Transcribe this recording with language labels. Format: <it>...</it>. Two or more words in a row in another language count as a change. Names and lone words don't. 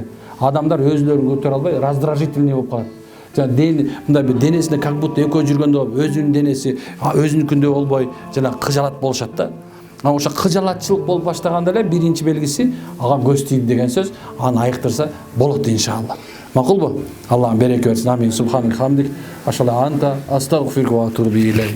<ky>Адамдар өзүлөрүн көтөрө албай раздражительный болуп калат. Жана мындай бир денесинде</ky> <ru>как будто</ru> <ky>экөө жүргөндө болуп, өзүнүн денеси өзүнүкүндөй болбой, жана кыжалат болушат да. Ошо кыжалатчылык болуп баштаганда эле биринчи белгиси ага көз тийди деген сөз. Аны айыктырса болот иншалла. Макулбу? Аллах береке берсин.</ky> <ar>آمين سبحانك حمدك. أشهد ألا أنت أستغفرك وأتوب إليك.</ar>